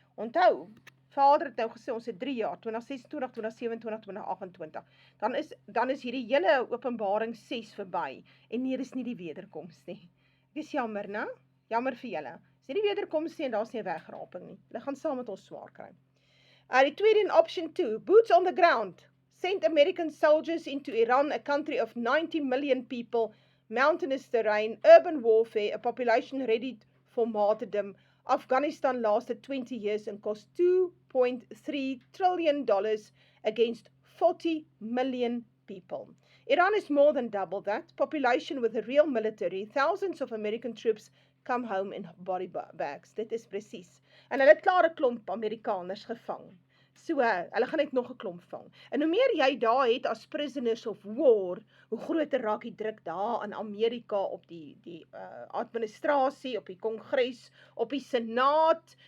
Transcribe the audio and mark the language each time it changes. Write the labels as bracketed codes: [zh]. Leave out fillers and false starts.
[af] Onthou, Vader het nou gesê, ons het 3 jaar, 2026, 2027, 2028, dan is hierdie hele Openbaring 6 verby, en hier is nie die wederkoms nie. Ek is jammer, né? Jammer vir julle. Is nie die wederkoms nie, en daar is nie 'n wegraping nie. Hulle gaan saam met ons swaar kry. Die tweede in option 2, [en] boots on the ground. Send American soldiers into Iran, a country of 90 million people, mountainous terrain, urban warfare, a population ready for martyrdom. Afghanistan lasted 20 years and cost $2.3 trillion against 40 million people. Iran is more than double that. Population with a real military. Thousands of American troops come home in body bags. [af] Dit is presies. En hulle het klaar 'n klomp Amerikaners gevang. So, hulle gaan net nog 'n klomp vang. En hoe meer jy daar het as [en] prisoners of war, [af] hoe groter raak die druk daar in Amerika op die administrasie, op die Kongres, op die Senaat.